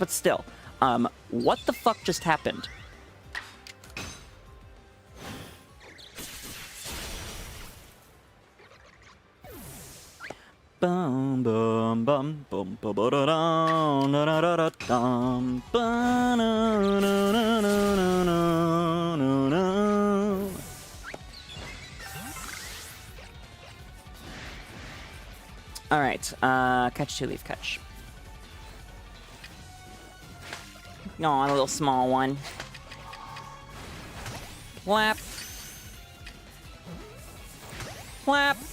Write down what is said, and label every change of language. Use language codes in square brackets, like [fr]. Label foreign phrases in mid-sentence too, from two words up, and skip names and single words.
[en] But still, what the fuck just happened? Bum bum bum bum bum ba da dum da da da da dum ba na na na na na na na. All right, catch 2, leaf catch. No, a little small one. Flap. Flap.